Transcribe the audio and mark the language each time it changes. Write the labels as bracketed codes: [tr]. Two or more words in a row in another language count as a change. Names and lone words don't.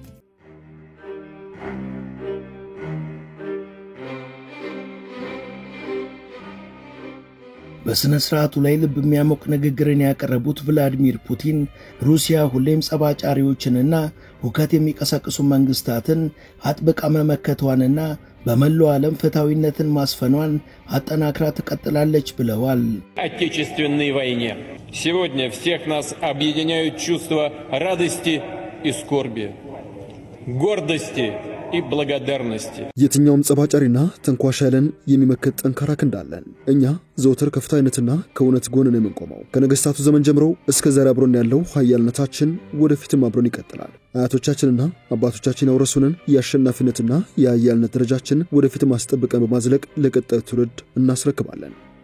[am] በስነ ስርዓቱ ላይ ልብ የሚያሞቅ ንግግርን ያቀረቡት ቭላዲሚር ፑቲን ሩሲያ ሁሌም ጸባጫሪዎችንና ሁከት የሚቀሰቅሱ መንግስታትን አጥብቃ መመከቷንና በመላው ዓለም ፍትሃዊነትን ማስፈኗን አጠናክራ ትቀጥላለች ብለዋል። [ru] Отечественной войне. Сегодня всех нас объединяют чувства радости и скорби, гордости и благодарности. [am] የትኛውም ጸባጫሪና ተንኳሻለን የሚመከት ጠንካራ ክንዳለን። እኛ ዘውትር ከፍታይነትና ከእውነት ጎንን የምንቆመው ከነገስታቱ ዘመን ጀምሮ እስከ ዛሬ አብሮን ያለው ኃያልነታችን ወደፊትም አብሮን ይቀጥላል። አያቶቻችንና አባቶቻችን ያወረሱንን የአሸናፊነትና የኃያልነት ደረጃችን ወደፊትም አስጠብቀን በማዝለቅ ለቀጣዩ ትውልድ እናስረክባለን።